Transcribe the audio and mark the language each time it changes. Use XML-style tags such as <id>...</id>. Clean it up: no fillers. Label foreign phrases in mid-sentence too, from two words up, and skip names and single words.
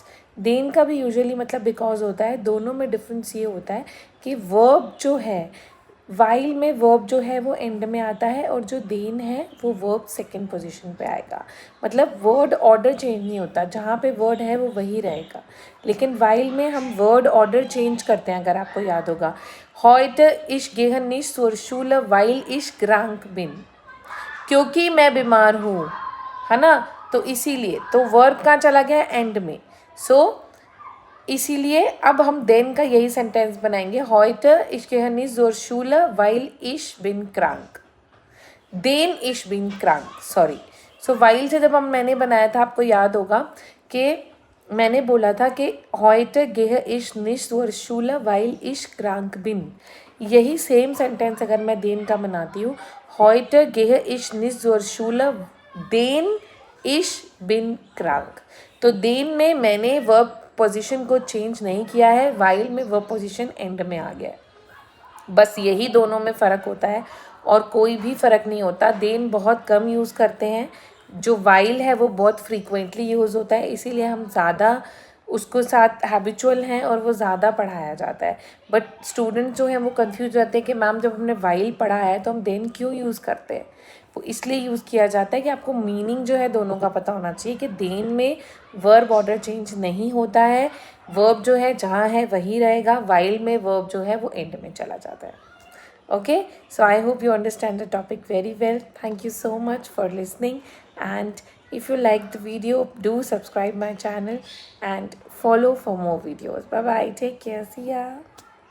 <hi>देन का भी यूजुअली मतलब बिकॉज होता है। दोनों में डिफरेंस ये होता है कि वर्ब जो है, वाइल में वर्ब जो है वो एंड में आता है और जो देन है वो</hi> <en>verb second position</en> <hi>पे आएगा। मतलब</hi> <en>word order change</en> <hi>नहीं होता, जहाँ पे वर्ड है वो वही रहेगा। लेकिन वाइल में हम</hi> <en>word order change</en> <hi>करते हैं। अगर आपको याद होगा,</hi> <de>heute ich gehe nicht zur Schule weil ich krank bin,</de> <hi>क्योंकि मैं बीमार हूँ, है ना। तो इसीलिए तो वर्ब कहाँ चला गया? एंड में। इसीलिए अब हम देन का यही सेंटेंस बनाएंगे,</hi> <de>heute ich gehe nicht zur Schule weil ich bin krank, देन ich bin krank,</de> <hi>सॉरी। सो वाइल से जब मैंने बनाया था, आपको याद होगा कि मैंने बोला था कि</hi> <de>heute gehe ich nicht zur Schule weil ich krank bin।</de> <hi>यही</hi> <en>same sentence</en> <hi>अगर मैं देन का बनाती हूँ,</hi> <de>heute gehe ich nicht zur Schule den ich bin krank।</de> <hi>तो देन में मैंने</hi> <en>verb position</en> <hi>को चेंज नहीं किया है, वाइल में</hi> <en>verb position end</en> <hi>में आ गया है। बस यही दोनों में फ़र्क होता है और कोई भी फ़र्क नहीं होता। देन बहुत कम यूज़ करते हैं, जो वाइल है वो बहुत</hi> <en>frequently use</en> <hi>होता है, इसीलिए हम ज़्यादा उसको साथ हैबिचुअल हैं और वो ज़्यादा पढ़ाया जाता है।</hi> <en>but student</en> <hi>जो हैं वो कंफ्यूज रहते हैं कि मैम जब हमने वाइल पढ़ा है तो हम देन क्यों यूज़ करते हैं। वो इसलिए यूज़ किया जाता है कि आपको मीनिंग जो है दोनों का पता होना चाहिए कि देन में</hi> <en>verb order change</en> <hi>नहीं होता है, वर्ब जो है जहाँ है वही रहेगा, वाइल में वर्ब जो है वो एंड में चला जाता है।</hi> <en>Okay, so I hope you understand the topic very well. Thank you so much for listening, and if you like the video, do subscribe my channel and follow for more videos. Bye bye, take care, see ya.</en>